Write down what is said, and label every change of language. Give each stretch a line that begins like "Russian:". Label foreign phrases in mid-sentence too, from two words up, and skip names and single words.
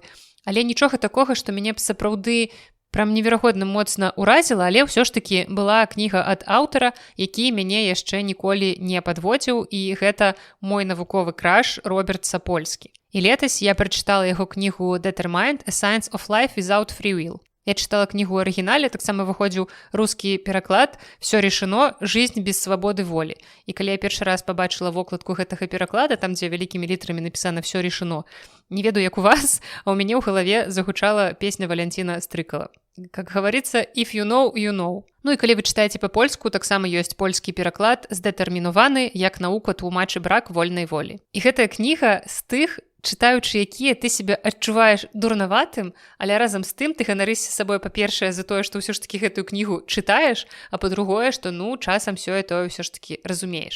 Belarusian: Але нічога такога, што мяне б сапраўды прям неверагодна моцна ўразіла, але ўсё ж такі была кніга ад аўтара, які мяне яшчэ ніколі не падводзіў, і гэта мой навуковы краш Роберт Сапольскі. І летась я прачытала яго кнігу «Determined – A Science of Life Without Free Will». Я чытала кнігу ў арыгінале, таксама выходзіў рускі пераклад «Всё решено. Жизнь без свабоды волі». І калі я першы раз пабачыла вокладку гэтага пераклада, там, дзе вялікімі літрамі напісана «Всё решено», не ведаю, як у вас, а ў мяне ў галаве загучала песня Валянціна Стрыкала.
Russian: Как говорится,
English: if you know, you know.
Belarusian: Ну і калі вы чытаеце па-польску, таксама ёсць польскі пераклад «Здэтэрмінаваны, як наука тлумачы брак вольнай волі». І гэтая кніга з тых, чытаючы якія ты себе адчуваеш дурнаватым, але разам з тым ты ганарышся сабой, па-першае, за тое, што ўсё ж такі гэтую кнігу чытаеш, а па-другое, што часам сёе-тое ўсё ж такі разумееш.